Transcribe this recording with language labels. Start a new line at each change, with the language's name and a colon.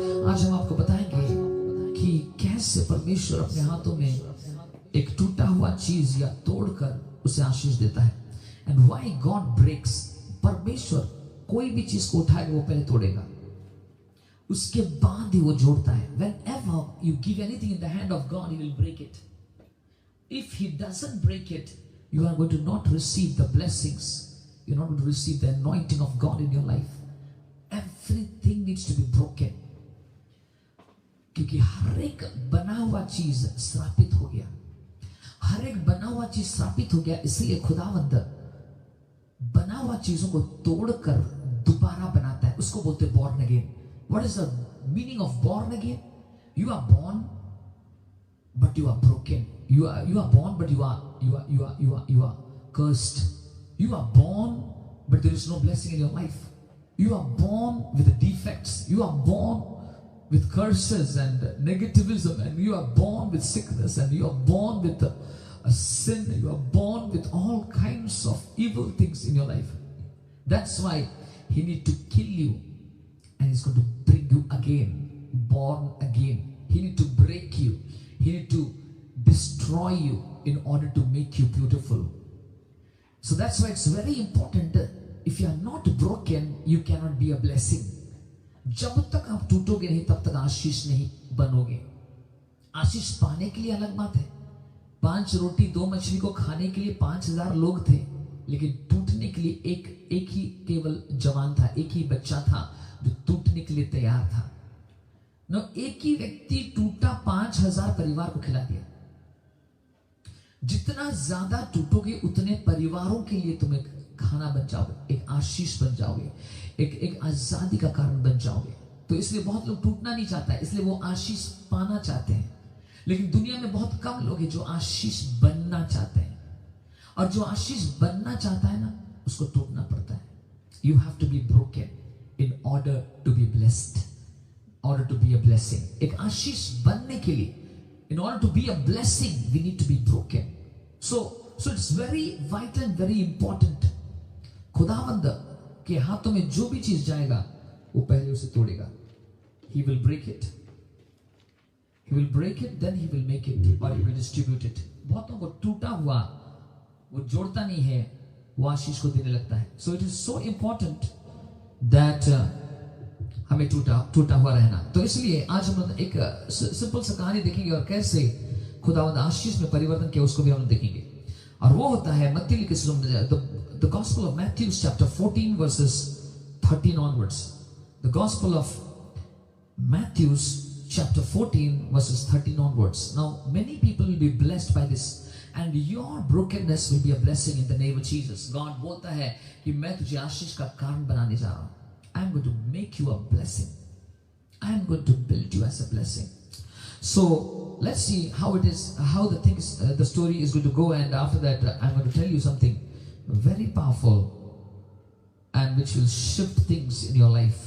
Hindi: आज हम आपको बताएंगे कि कैसे परमेश्वर अपने हाथों में एक टूटा हुआ चीज या तोड़कर उसे आशीष देता है।
English: And why God breaks?
Hindi: परमेश्वर कोई भी चीज को उठाएगा वो पहले तोड़ेगा, उसके बाद ही वो जोड़ता है।
English: Whenever you give anything in the hand of God, He will break it. If He doesn't break it, you are going to not receive the blessings. You're not going to receive the anointing of God in your life. Everything needs to be broken.
Hindi: क्योंकि हर एक बना हुआ चीज श्रापित हो गया, हर एक बना हुआ चीज श्रापित हो गया। इसलिए खुदावंद बना हुआ चीजों को तोड़कर दोबारा बनाता है। उसको बोलते हैं
English: born again. What is the meaning of born again? You are born, but you are broken. You are born, but you are cursed. You are born, but there is no blessing in your life. You are born with the defects. You are born with curses and negativism, and you are born with sickness, and you are born with a sin. You are born with all kinds of evil things in your life. That's why He needs to kill you, and He's going to bring you again, born again. He needs to break you. He needs to destroy you in order to make you beautiful. So that's why it's very important that if you are not broken, you cannot be a blessing.
Hindi: जब तक आप टूटोगे नहीं तब तक आशीष नहीं बनोगे। आशीष पाने के लिए अलग बात है। 5 रोटी 2 मछली को खाने के लिए 5000 लोग थे, लेकिन टूटने के लिए एक ही केवल जवान था, एक ही बच्चा था जो टूटने के लिए तैयार था। न एक ही व्यक्ति टूटा 5000 परिवार को खिला दिया। जितना ज्यादा टूटोगे उतने परिवारों के लिए तुम एक खाना बन जाओगे, एक आशीष बन जाओगे, एक आजादी का कारण बन जाओगे। तो इसलिए बहुत लोग टूटना नहीं चाहता है, इसलिए वो आशीष पाना चाहते हैं। लेकिन दुनिया में बहुत कम लोग हैं जो आशीष बनना चाहते हैं, और जो आशीष बनना चाहता है ना, उसको टूटना पड़ता है।
English: You have to be broken in order to be blessed, order to be a blessing.
Hindi: एक आशीष बनने के लिए,
English: in order to be a blessing, we need to be broken. So it's very vital and very important.
Hindi: खुदावंद के हाथों में जो भी चीज जाएगा वो पहले उसे तोड़ेगा।
English: He will break it. He will break it, then He will make it, or He will distribute it.
Hindi: बहुतों को टूटा हुआ वो जोड़ता नहीं है, वो आशीष को देने लगता है।
English: So it is so important that
Hindi: हमें टूटा हुआ रहना। तो इसलिए आज हम एक सिंपल सा कहानी देखेंगे और कैसे खुदावंद आशीष में परिवर्तन किया उसको भी हम देखेंगे। और वो होता है मत्ती लिखे सुसमाचार,
English: the Gospel of Matthew chapter 14 verses 13 onwards. The Gospel of Matthew chapter 14 verses 13 onwards. Now many people will be blessed by this, and your brokenness will be a blessing in the name of Jesus.
Hindi: God बोलता है कि मैं तुझे आशीष का कारण बनाने जा रहा हूँ।
English: I am going to make you a blessing. I am going to build you as a blessing. So let's see how it is, how the story is going to go, and after that I'm going to tell you something very powerful and which will shift things in your life.